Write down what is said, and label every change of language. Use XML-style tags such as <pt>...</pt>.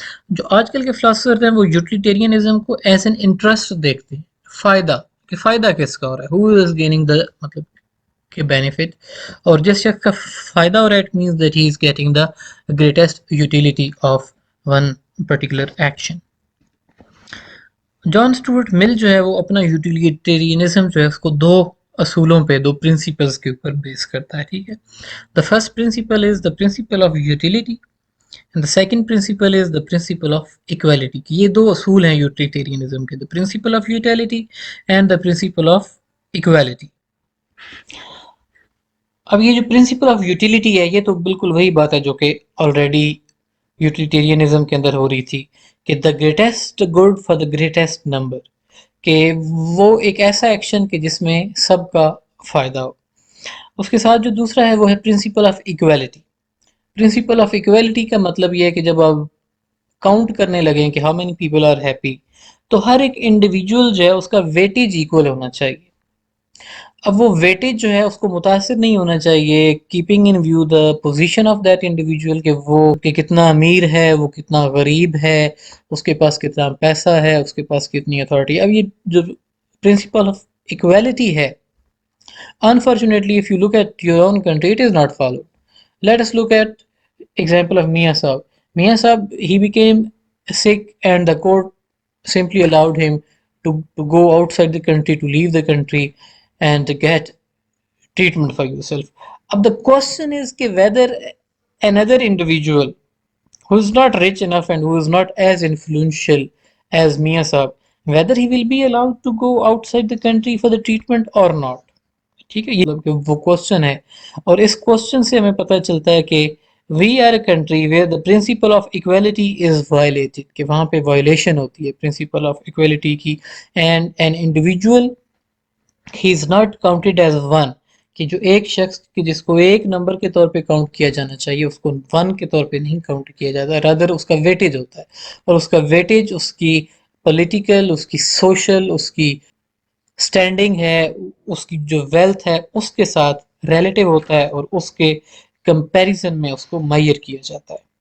<ur>جو آج کل کے فلاسفرز ہیں وہ یوٹیلیٹیرینزم کو</ur> <en>as an interest</en> <ur>دیکھتے ہیں، فائدہ، کہ فائدہ کس کا ہو رہا ہے،</ur> <en>who is gaining the</en> <ur>مطلب کہ بینیفٹ، اور جس شخص کا فائدہ ہو رہا ہے</ur> <en>It means that he is getting the greatest utility of one particular action.</en> <ur>John Stuart مل جو ہے وہ اپنا یوٹیلیٹیرینزم جو ہے اس کو دو اصولوں پہ، دو پرنسپلز کے اوپر بیس کرتا ہے. ٹھیک ہے،</ur> <en>The first principle is the principle of utility and the second principle is the principle of equality. یہ دو اصول ہیں utilitarianism کے، the principle of utility and the principle of equality.</en> <ur>اب یہ جو پرنسپل آف یوٹیلیٹی ہے یہ تو بالکل وہی بات ہے جو کہ آلریڈی یوٹیلیٹیرینزم کے اندر ہو رہی تھی کہ</ur> <en>the greatest good for the greatest number,</en> <ur>کہ وہ ایک ایسا ایکشن کہ جس میں سب کا فائدہ ہو. اس کے ساتھ جو دوسرا ہے وہ ہے principle of equality. Principle of equality کا مطلب یہ ہے کہ جب آپ کاؤنٹ کرنے لگیں کہ</ur> <en>how many people are happy</en> <ur>تو ہر ایک انڈیویجول جو ہے اس کا ویٹیج ایکول ہونا چاہیے. اب وہ ویٹیج جو ہے اس کو متاثر نہیں ہونا چاہیے</ur> <en>keeping in view the position of that individual,</en> <ur>کہ وہ کہ کتنا امیر ہے، وہ کتنا غریب ہے، اس کے پاس کتنا پیسہ ہے، اس کے پاس کتنی اتھارٹی. اب یہ جو پرنسپل آف ایکویلٹی ہے</ur> <en>unfortunately if you look at your own country it is not followed. Let us look at example of Mia Saab. Mia Saab, he became sick and the court simply allowed him to go outside the country, to leave the country and get treatment for yourself. Now the question is whether another individual who is not rich enough and who is not as influential as Mia Saab, whether he will be allowed to go outside the country for the treatment or not.</en> <ur>ٹھیک ہے، یہ وہ question ہے، اور اس question سے ہمیں پتہ چلتا ہے کہ</ur> <en>we are a country where the principle of equality is violated,</en> <ur>کہ وہاں پہ وائلیشن ہوتی ہے پرنسپل آف ایکویلٹی کی.</ur> <en>and an individual ہی is not counted as one,</en> <ur>کہ جو ایک شخص جس کو ایک نمبر کے طور پہ کاؤنٹ کیا جانا چاہیے اس کو ون کے طور پہ نہیں کاؤنٹ کیا جاتا، رادر اس کا ویٹیج ہوتا ہے، اور اس کا ویٹیج اس کی پولیٹیکل، اس کی سوشل، اس کی اسٹینڈنگ ہے، اس کی جو ویلتھ ہے اس کے ساتھ ریلیٹیو ہوتا ہے، اور اس کے کمپیریزن میں اس کو میئر کیا جاتا ہے.</ur>